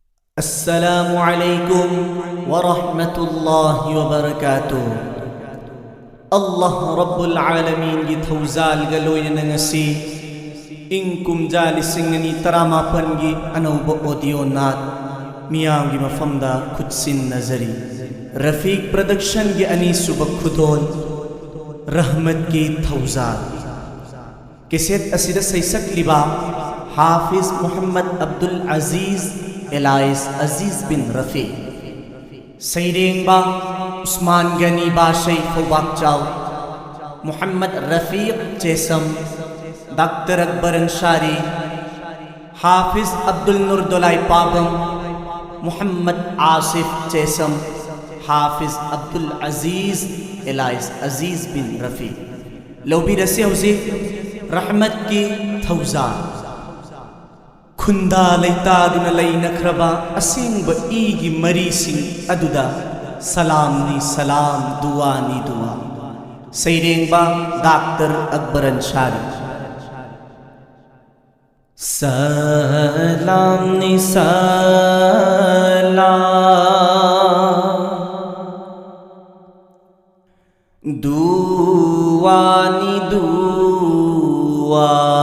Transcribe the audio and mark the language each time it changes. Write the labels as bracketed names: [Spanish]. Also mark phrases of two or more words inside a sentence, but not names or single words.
[Arabic] السلام عليكم ورحمة الله وبركاته. الله رب العالمين [Manipuri] gi THOUJAL galoy na ngasi ingkum jali singani taramapan gi anauba audio Naat Mayang Imphal Bengoon Nazari Rafiq production gi ani subak khudon RAHMAT gi THOUJAL Cassette asida saisak liba Hafiz Abdul Aziz Elias Aziz bin Rafi Saydeng ba Usman Gani Bashay Fawak Chow Muhammad Rafiq Chesam Dr. Akbar Ansari Hafiz Abdul Nurdolai Pabam Muhammad Asif Chesam Hafiz Abdul Aziz Elias Aziz bin Rafi Lobi Rasi Hausi RAHMAT ki THOUJAL Khunda leitaduna leinakraba asingba igi marising aduda Salaamni Salaam duani dua Saydeng ba Dr. Akbar Ansari Salaamni Salaam duani dua